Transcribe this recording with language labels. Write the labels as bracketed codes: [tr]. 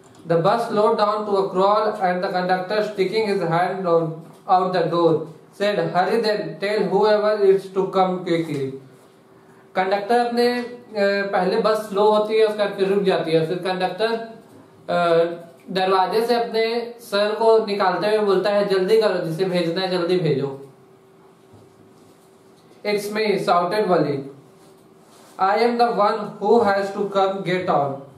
[en] The bus slowed down to a crawl and the conductor, sticking his hand out the door, said, "Hurry then, tell whoever is to come quickly." [hi] Conductor अपने पहले बस slow होती है, उसका फिर रुक जाती है, फिर कंडक्टर दरवाजे से अपने सर को निकालते हुए बोलता है, जल्दी करो, जिसे भेजना है जल्दी भेजो। [en] "It's me," shouted Wally. "I am the one who has to come get on."